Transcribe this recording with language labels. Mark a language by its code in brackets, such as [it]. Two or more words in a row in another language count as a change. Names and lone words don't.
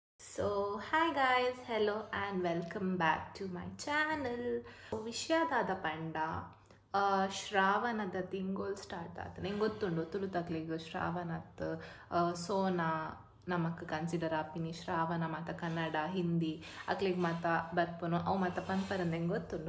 [en] So, hi guys, hello and welcome back to my channel. [tcy] ವಿಷಯದಾದ ಪಂಡ ಶ್ರಾವಣದ ತಿಂಗಳು ಸ್ಟಾರ್ಟ್ ಆಯ್ತು. ನಂಗೆ ಗೊತ್ತುಂಡು ತುಳು ತಕ್ಲಿಗೆ ಶ್ರಾವಣತ್ ಸೋನಾ ನಮಕ್ ಕನ್ಸಿಡರ್ ಆಪಿನಿ ಶ್ರಾವಣ ಮತ್ತು ಕನ್ನಡ ಹಿಂದಿ ಅಕ್ಲಿಗೆ ಮತ್ತು ಬರ್ಪುನು ಅವು ಮತ್ತು ಪನ್ಪರಂದು ಹೆಂಗೆ ಗೊತ್ತುಂಡು.